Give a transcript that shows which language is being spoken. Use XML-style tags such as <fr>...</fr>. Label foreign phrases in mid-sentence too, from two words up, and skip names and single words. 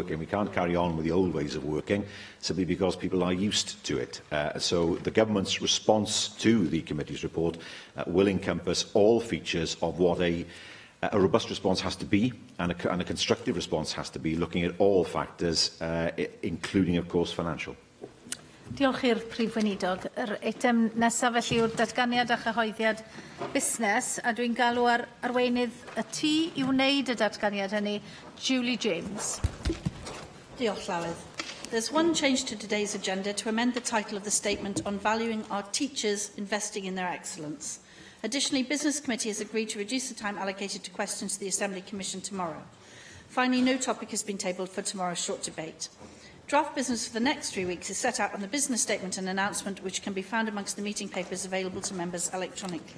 <en>We can't carry on with the old ways of working simply because people are used to it. So the Government's response to the committee's report will encompass all features of what a robust response has to be, and a constructive response has to be, looking at all factors, including, of course, financial.</en> <cy>Diolch i'r Prif Weinidog. Yr eitem nesaf felly yw'r datganiad a chyhoeddiad busnes, a dwi'n galw ar arweinydd y tŷ i wneud y datganiad hynny, Julie James. Diolch, Llywyd.</cy> <en>There's one change to today's agenda to amend the title of the statement on valuing our teachers investing in their excellence. Additionally, Business Committee has agreed to reduce the time allocated to questions to the Assembly Commission tomorrow. Finally, no topic has been tabled for tomorrow's short debate. Draft business for the next 3 weeks is set out on the business statement and announcement, which can be found amongst the meeting papers available to members electronically.</en>